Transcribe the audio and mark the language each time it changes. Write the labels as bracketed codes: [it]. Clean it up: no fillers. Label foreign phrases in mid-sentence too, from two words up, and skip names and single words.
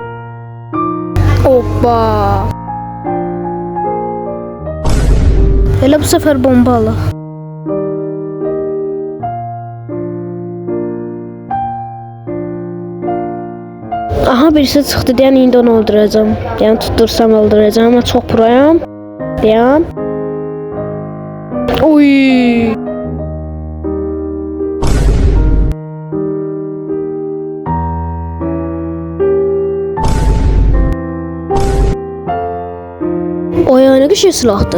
[az] Hoppa. Elə bu sefer bomba alaq. Aha, birisi çıxdı, dayan, indi onu öldürəcəm. Dayan, tutdursam öldürəcəm ama çok proyam. Dayan. [tr] Oy. O ya, ne güzel silahtı.